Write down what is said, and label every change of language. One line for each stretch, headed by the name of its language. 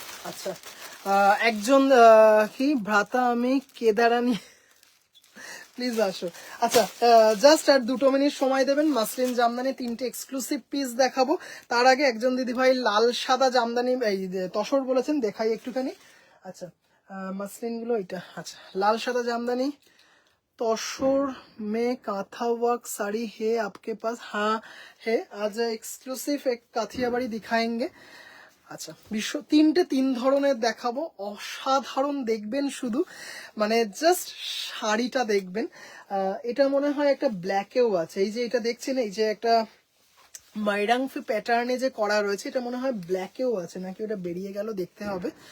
Bangla: আচ্ছা, একজন কি ভ্রাতা আমি কেদারানি, প্লিজ আসো। আচ্ছা, জাস্ট আর 2 মিনিট সময় দেবেন। মাসলিন জামদানি তিনটে এক্সক্লুসিভ পিস দেখাবো। তার আগে একজন দিদি ভাই লাল সাদা জামদানি এই তসর বলেছেন, দেখাই একটুখানি। আচ্ছা, মাসলিন গুলো এটা। আচ্ছা, লাল সাদা জামদানি
Hindi: तोशुर में काथा वर्क साड़ी है आपके पास? हाँ है, आज एक्सक्लूसिव एक काथियाबाड़ी दिखाएंगे।
Bangla: আচ্ছা, বিশ্ব তিনটে তিন ধরনের দেখাবো, অসাধারণ দেখবেন শুধু, মানে জাস্ট শাড়িটা দেখবেন। এটা মনে হয় একটা ব্ল্যাকেও আছে, এই যে এটা দেখছেন, এই যে একটা মাইরাংফি প্যাটার্নে যে করা রয়েছে, এটা মনে হয় ব্ল্যাকেও আছে নাকি, ওটা বেরিয়ে গেল, দেখতে হবে।